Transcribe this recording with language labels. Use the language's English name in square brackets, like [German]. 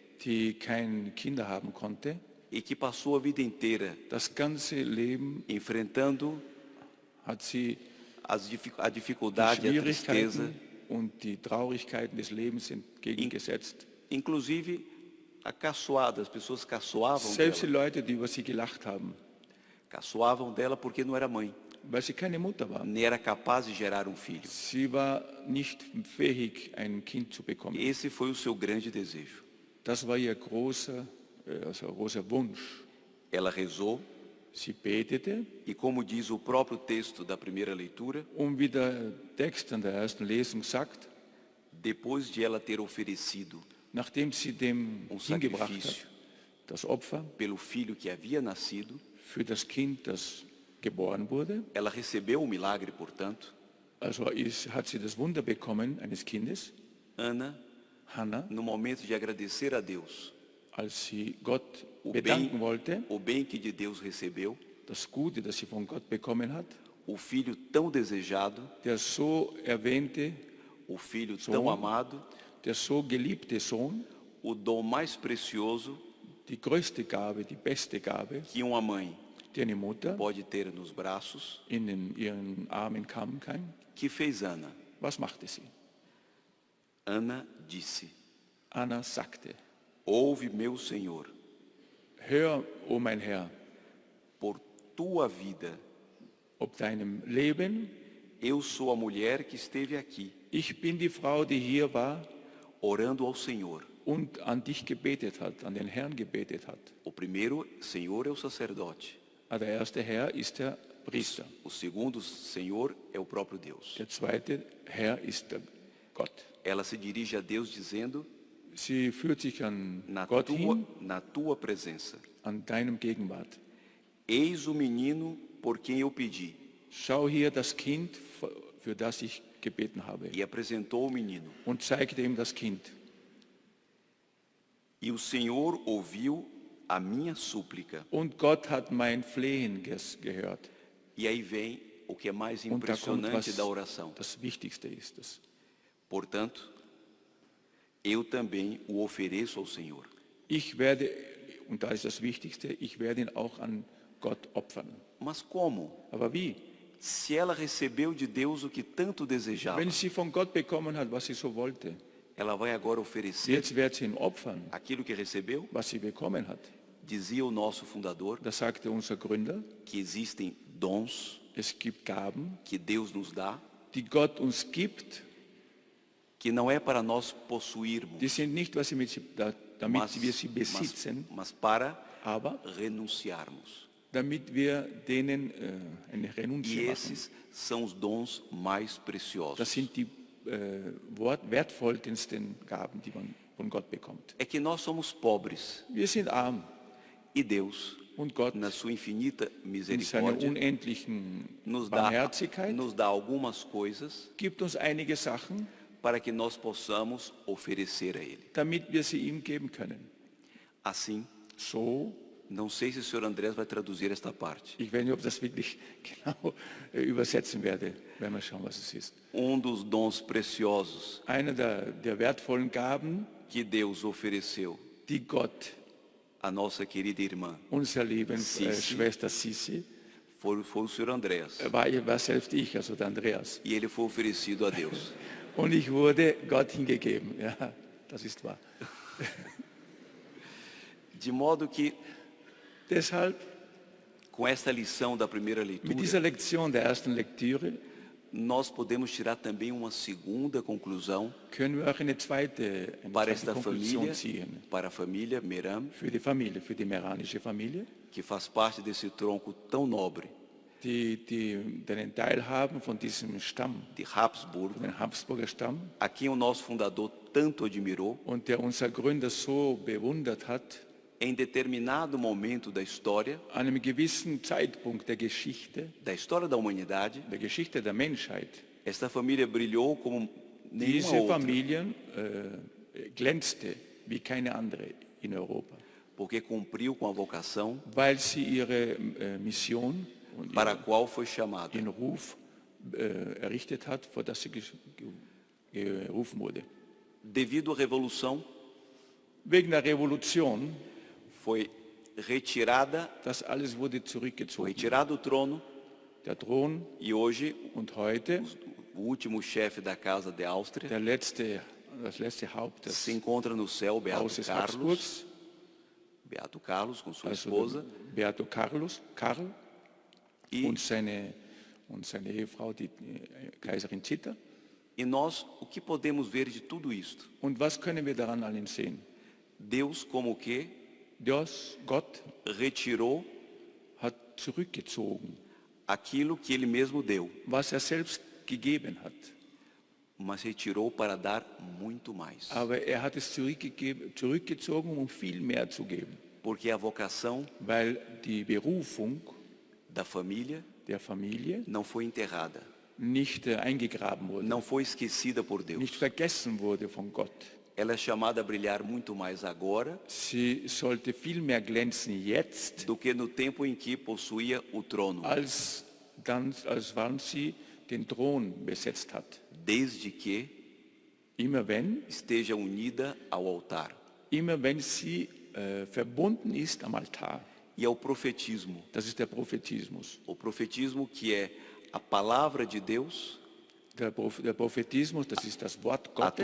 [German] die keine Kinder haben konnte, [Portuguese] e que passou a vida inteira [German] das ganze Leben [Portuguese] enfrentando [German] hat sie [Portuguese] a [German] die [Portuguese] dificuldade e a tristeza, [German] Schwierigkeiten und die Traurigkeiten des Lebens entgegengesetzt. [Portuguese] inclusive a caçoada, as pessoas caçoavam [German] Selbst die [Portuguese] dela, [German] Leute, die über sie gelacht haben, [Portuguese] caçoavam dela porque não era mãe, [German] weil sie keine Mutter war. [Portuguese] nem era capaz de gerar um filho. [German] Sie war nicht fähig, ein Kind zu bekommen. [Portuguese] Esse foi o seu grande desejo. [German] Das war ihr großer Wunsch. [Portuguese] Ela rezou [German] Sie betete, [Portuguese] e, como diz o próprio texto da primeira leitura, [German] wie der Text in der ersten Lesung sagt, [Portuguese] depois de ela ter oferecido [German] nachdem sie dem hingebracht [Portuguese] sacrifício [German] hat, das Opfer [Portuguese] pelo filho que havia nascido, [German] für das Kind, das geboren wurde, [Portuguese] ela recebeu o milagre, portanto. [German] also hat sie das Wunder bekommen eines Kindes, [Portuguese] Ana, [German] Hannah, [Portuguese] no momento de agradecer a Deus [German] als sie Gott [Portuguese] o [German] bedanken wollte, [Portuguese] bem que de Deus recebeu, [German] das Gute, das sie von Gott bekommen hat, [Portuguese] o filho tão desejado, [German] der so erwähnte, [Portuguese] o filho [German] So. [Portuguese] tão amado, [German] der so geliebte Sohn, [Portuguese] o dom mais precioso [German] die größte Gabe, die beste Gabe, [Portuguese] que uma mãe [German] die eine Mutter [Portuguese] pode ter nos braços, [German] in ihren Armen haben kann. [Portuguese] que fez Ana. [German] Was machte sie? [Portuguese] Ana disse: [German] Anna sagte, [Portuguese] ouve, meu Senhor, [German] hör, o mein Herr, [Portuguese] por tua vida, [German] ob deinem Leben, [Portuguese] eu sou a mulher que esteve aqui, [German] ich bin die Frau, die hier war [Portuguese] orando ao Senhor. [German] und an dich gebetet hat, an den Herrn gebetet hat. [Portuguese] O primeiro Senhor é o sacerdote, [German] Der erste Herr ist der Priester. [Portuguese] o segundo Senhor é o próprio Deus. [German] Der zweite Herr ist der Gott. [Portuguese] Ela se dirige a Deus dizendo: [German] Sie führt sich an [Portuguese] na [German] Gott hin, [Portuguese] tua presença, [German] an deinem Gegenwart. [Portuguese] eis o menino por quem eu pedi. [German] Schau hier das Kind, für das ich gebeten habe. [Portuguese] E apresentou o menino. [German] Und zeigte ihm das Kind. [Portuguese] E o Senhor ouviu a minha súplica. [German] Und Gott hat mein Flehen gehört. [Portuguese] E aí vem o que é mais [German] Und da kommt, [Portuguese] impressionante [German] was [Portuguese] da oração. [German] das Wichtigste ist. Das. [Portuguese] Portanto, eu também o ofereço ao Senhor. [German] Ich werde, und da ist das Wichtigste, ich werde ihn auch an Gott opfern. [Portuguese] Mas como? [German] Aber wie? [Portuguese] Se ela recebeu de Deus o que tanto desejava, [German] Wenn sie von Gott bekommen hat, was sie so wollte, [Portuguese] ela vai agora oferecer [German] jetzt wird sie ihm opfern, [Portuguese] aquilo que recebeu? [German] was sie bekommen hat. [Portuguese] Dizia o nosso fundador [German] Da sagte unser Gründer, [Portuguese] que existem dons [German] es gibt Gaben, [Portuguese] que Deus nos dá, [German] die Gott uns gibt, [Portuguese] que não é para nós possuirmos, [German] die sind nicht, was sie damit wir sie besitzen, [Portuguese] mas para [German] aber [Portuguese] renunciarmos. [German] damit wir denen eine Renunz [Portuguese] E [German] machen. [Portuguese] esses são os dons mais preciosos. [German] Das sind die wertvollsten Gaben, die man von Gott bekommt. [Portuguese] É que nós somos pobres [German] Wir sind arm [Portuguese] e Deus, [German] und Gott [Portuguese] na sua infinita [German] in seiner [Portuguese] misericórdia, [German] unendlichen [Portuguese] nos [German] Barmherzigkeit [Portuguese] dá algumas coisas [German] gibt uns einige Sachen, [Portuguese] para que nós possamos oferecer a Ele. [German] damit wir sie ihm geben können. [Portuguese] Assim, [German] So, [Portuguese] não sei se o Sr. Andrés vai traduzir esta parte. [German] ich weiß nicht, ob ich das wirklich genau übersetzen werde, werden wir schauen, was es ist. [Portuguese] Dos dons preciosos [German] Einer der wertvollen Gaben, [Portuguese] que Deus ofereceu [German] die Gott [Portuguese] à nossa querida irmã [German] unserer lieben Sissi. Schwester Sissi, [Portuguese] foi o Sr. Andrés. [German] war selbst ich, also der Andreas. [Portuguese] E ele foi oferecido a Deus. [German] Und ich wurde Gott hingegeben. Ja, das ist wahr. [Portuguese] De modo que, [German] Deshalb, [Portuguese] com esta lição da primeira [German] mit [Portuguese] leitura, [German] dieser Lektion der ersten Lektüre, [Portuguese] nós podemos tirar também uma segunda conclusão [German] können wir auch eine zweite [Portuguese] para esta [German] Konklusion [Portuguese] família, [German] ziehen. [Portuguese] para a família Meram, [German] Für die Familie, für die meranische Familie, [Portuguese] que faz parte desse tronco tão nobre [German] die einen Teil haben von diesem Stamm, [Portuguese] de Habsburgo, [German] den Habsburger Stamm, [Portuguese] a quem o nosso fundador tanto admirou. [German] und der unser Gründer so bewundert hat, [Portuguese] Em determinado momento da história [German] an einem gewissen Zeitpunkt der Geschichte [Portuguese] da humanidade, [German] der Geschichte der Menschheit, [Portuguese] esta família brilhou como nenhuma [German] diese [Portuguese] outra, [German] Familie glänzte wie keine andere in Europa, [Portuguese] porque cumpriu com a vocação [German] weil sie ihre Mission und [Portuguese] para a qual foi chamada. [German] ihren Ruf errichtet hat, vor das sie gerufen wurde. [Portuguese] Devido à revolução, [German] Wegen der Revolution, [Portuguese] foi retirada, [German] das alles wurde [Portuguese] foi [German] zurückgezogen. [Portuguese] retirado o trono [German] Der Thron [Portuguese] e hoje [German] und heute [Portuguese] o último chefe da casa de Áustria [German] das letzte Haupt des [Portuguese] se encontra no céu, Beato [German] Hauses [Portuguese] Carlos, [German] Habsburgs, [Portuguese] Beato Carlos com sua [German] also [Portuguese] esposa [German] Beato Karl, [Portuguese] e, [German] und seine Ehefrau, die Kaiserin Zita. [Portuguese] e nós o que podemos ver de tudo isto? [German] Und was können wir daran allen sehen? [Portuguese] Deus como que [German] Gott [Portuguese] retirou [German] hat zurückgezogen, [Portuguese] aquilo que ele mesmo deu, [German] was selbst gegeben hat. [Portuguese] mas retirou para dar muito mais. [German] Aber hat es zurückgezogen, um viel mehr zu geben. [Portuguese] Porque a vocação [German] Weil die Berufung [Portuguese] da família [German] der Familie [Portuguese] não foi enterrada, [German] nicht eingegraben wurde, [Portuguese] não foi esquecida por Deus. [German] nicht vergessen wurde von Gott. [Portuguese] Ela é chamada a brilhar muito mais agora [German] Sie sollte viel mehr glänzen jetzt, [Portuguese] do que no tempo em que possuía o trono, [German] als wann sie den Thron besetzt hat. [Portuguese] desde que [German] Immer wenn [Portuguese] esteja unida ao altar [German] sie verbunden ist am Altar. [Portuguese] e ao profetismo. [German] Das ist der Prophetismus. [Portuguese] O profetismo que é a palavra de Deus [German] Der Prophetismus, das ist das Wort Gottes,